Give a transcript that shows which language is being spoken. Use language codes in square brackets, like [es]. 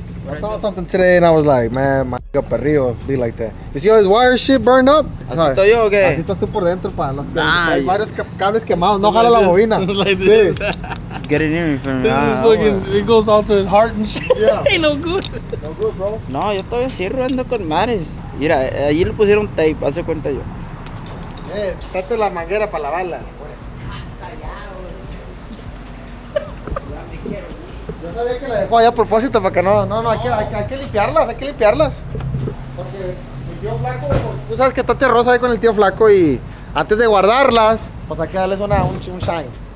[en] I saw something today and I was like, man, my perrillo be like that. You see all his wire shit burned up? [es] ¿Así estoy yo o qué? Así estás tú por dentro, pa. Ay. Hay varios cables quemados. No jala la bobina. [en] Like this. Get it near me for me. This is fucking, it goes all to his heart and shit. Yeah. Ain't no good. No good, bro. [es] No, yo todavía sí ando con mares. Mira, allí le pusieron tape, hace cuenta yo. Trate la manguera para lavarla. Yo sabía que la dejó allá a propósito para que no, hay que limpiarlas, Porque el tío Flaco, pues, tú sabes que está terrosa ahí con el tío Flaco y antes de guardarlas, pues hay que darles un shine.